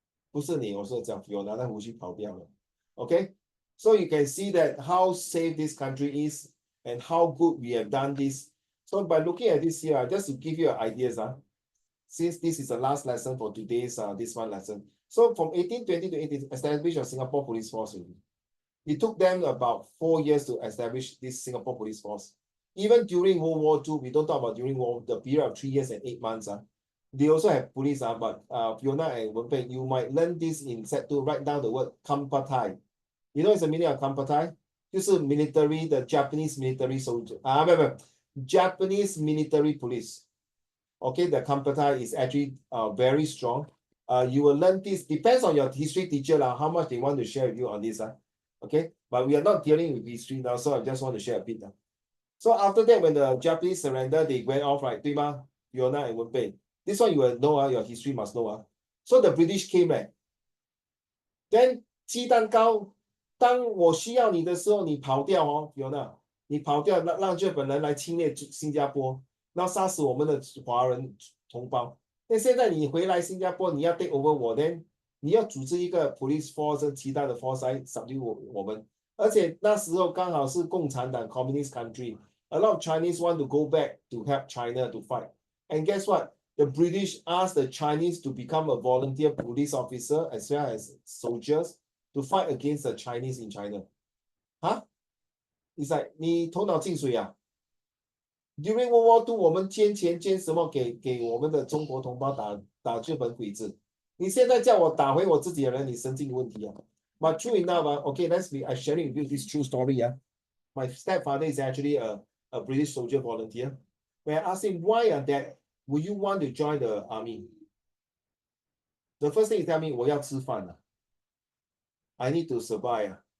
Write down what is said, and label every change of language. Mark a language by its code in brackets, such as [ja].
[zh] 不是你，我是讲 Fiona 的胡须跑掉了。 [en] Okay, so you can see that how safe this country is and how good we have done this. So by looking at this here, just to give you ideas, since this is the last lesson for today's this one lesson. So from 1820 to 18 establish a Singapore police force. It took them about 4 years to establish this Singapore police force. Even during World War II, we don't talk about during the period of 3 years and 8 months. They also have police, but Fiona and Wenpei, you might learn this in set 2, write down the word Kampatai. You know it's the meaning of Kampatai? 就是 military, the Japanese military soldier. Japanese military police. Okay, the Kampatai is actually very strong. You will learn this, depends on your history teacher, how much they want to share with you on this. Okay, but we are not dealing with history now, so I just want to share a bit. So after that, when the Japanese surrendered, they went off, right? 对吗? Fiona and Wenpei. This one you will know, your history must know. So the British came back. [zh] Then 鸡蛋糕，当我需要你的时候，你跑掉Fiona，你跑掉，让日本人来侵略新加坡，然后杀死我们的华人同胞。那现在你回来新加坡，你要 take over 我呢？你要组织一个 police force 其他的 force 来 subdue 我们。而且那时候刚好是共产党 communist country。 [en] A lot of Chinese want to go back to help China to fight. And guess what? The British asked the Chinese to become a volunteer police officer as well as soldiers to fight against the Chinese in China. Huh? [zh] It's like 你头脑进水啊 ？ During World War II，我们捐钱捐什么给我们的中国同胞打日本鬼子？ [en] 你现在叫我打回我自己的人，你神经有问题啊？But true enough, okay, let's be I sharing with you this true story. My stepfather is actually a British soldier volunteer. When I asked him why that would you want to join the army? The first thing he tell me, 我要吃饭啊 I need to survive.